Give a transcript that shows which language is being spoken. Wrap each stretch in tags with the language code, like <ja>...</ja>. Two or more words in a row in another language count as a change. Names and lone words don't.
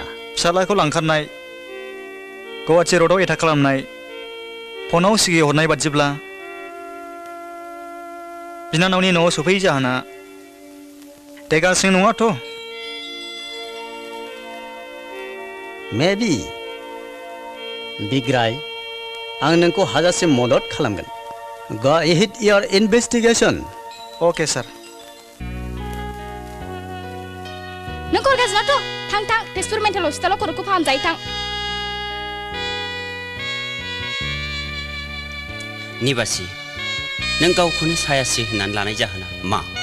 <brx>फिसालाखौ लांखारनाय गुवाहाटि र'डआव एटाक खालामनाय फनाव सिगि हरनाय बादिब्ला बिनानावनि न'आव सफैयै जाहोना देगासिनो नङाथ' मेबी बिग्राय आं नोंखौ हाजासे मदद खालामगोन</brx> <en>Go ahead your investigation. okay sir</en> <brx>नों हरगासिनोथ' थां थां तेजपुर मेन्टेल हस्पिटालाव खर'खौ फाहामजायो थां निबासि नों गावखौनो सायासि होननानै लानाय जाहोना मा</brx>